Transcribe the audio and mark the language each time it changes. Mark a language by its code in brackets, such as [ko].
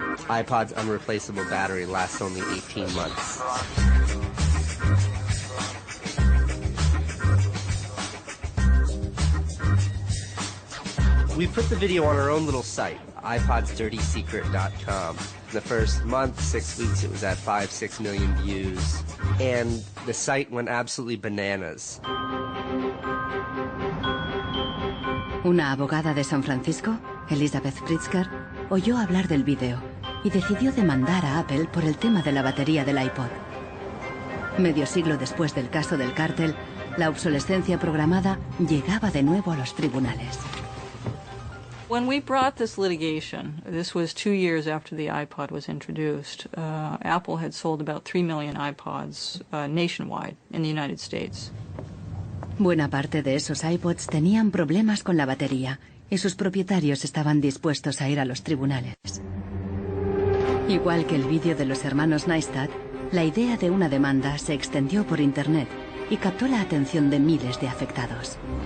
[en] iPod's unreplaceable battery lasts only 18 months. We put the video on our own little site, iPodsDirtySecret.com. The first month, 6 weeks, it was at 5-6 million views. And the site went absolutely bananas. [es] Una abogada de San Francisco, Elizabeth Pritzker, oyó hablar del vídeo y decidió demandar a Apple por el tema de la batería del iPod. Medio siglo después del caso del cártel, la obsolescencia programada llegaba de nuevo a los tribunales. [en] When we brought this litigation, this was 2 years after the iPod was introduced, Apple had sold about 3 million iPods nationwide in the United States. [es] Buena parte de esos iPods tenían problemas con la batería y sus propietarios estaban dispuestos a ir a los tribunales. Igual que el vídeo de los hermanos Neistat, la idea de una demanda se extendió por Internet y captó la atención de miles de afectados.